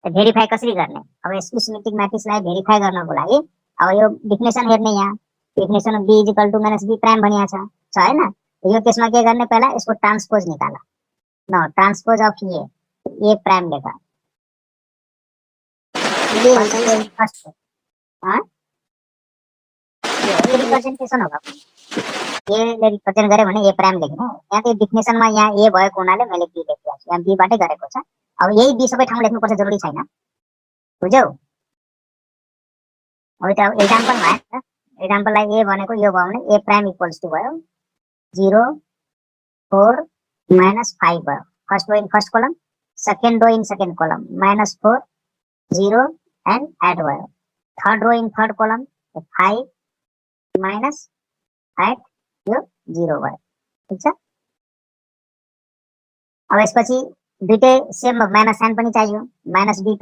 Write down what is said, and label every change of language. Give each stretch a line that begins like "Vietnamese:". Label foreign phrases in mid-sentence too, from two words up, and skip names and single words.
Nepali: भेरिफाई कसरी गर्ने अब यसको सिमेट्रिक म्याट्रिक्सलाई भेरिफाई गर्नको लागि अब यो डिफिनेसन हेर्ने यहाँ
English: definition of b equal to minus b prime
Nepali: भनिया छ हैन यो केसमा के गर्ने पहिला यसको ट्रान्सपोज निकाल न
English: transpose of a prime
Nepali: लेख ये हुन्छ नि
Hindi: फर्स्ट ये रिप्रेजेन्टेसन होगा
Nepali: ए ले रिप्रेजेन्ट गरे भने a प्राइम लेख्नु यहाँ त्यो डिफिनेसनमा यहाँ a भएको हुनाले मैले b लेखेको छु यहाँ b बाटै गरेको छ अब यही b सबै ठाउँ लेख्नु पर्छ जरुरी छैन बुझ्यौ अब त एक्जाम्पल भयो एक्जाम्पललाई a भनेको यो भयो भने a प्राइम
English: equals to
Nepali: भयो 0 4 -5 भयो
English: first row in first column second row in second column
Nepali: -4 0
English: and add
Nepali: भयो
English: third row in third column
Nepali: 5 -8 यो 0 भयो ठीक छ अब यसपछि दुईटै
English: same minus sign
Nepali: पनि चाहियो
English: minus b